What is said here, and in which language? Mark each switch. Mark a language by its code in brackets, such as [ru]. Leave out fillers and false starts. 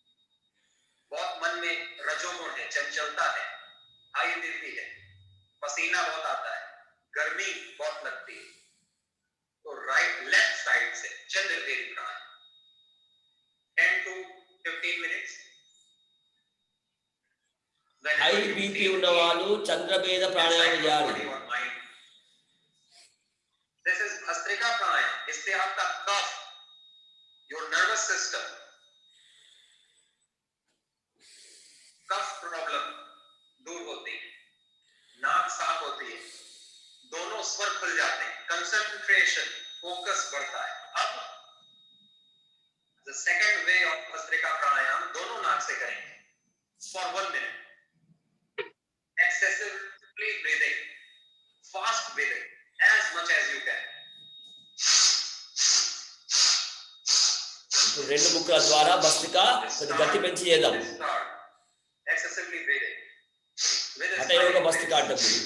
[hi] रजोगुण है, चंचलता है, हाई बीपी है, पसीना बहुत आता है, गर्मी बहुत लगती है, तो राइट लेफ्ट साइड से चंद्रवेदी प्राणायाम [en] 10 to 15 minutes. [te] హై బీపీ ఉన్న వాళ్ళు చంద్రభేద ప్రాణాయామం చేయాలి. [en] This is Bhastrika pranayam. [hi] इससे आपका कफ, [en] your nervous system, [hi] cough problem दूर होती है, नाक साफ होती है, दोनों स्वर खुल जाते हैं, कंसंट्रेशन, फोकस बढ़ता है. [en] अब the second way of Bhastrika pranayam [hi] दोनों नाक से करेंगे [en] for 1 minute. Excessively breathing, fast breathing, as much as you can. [te] ఇప్పుడు రెండు ముక్కల ద్వారా భస్త్రిక కొద్ది గట్టి పెంచి చేద్దాం. [en] Excessively breathing. [te] హఠయోగ భస్త్రిక అంటాం.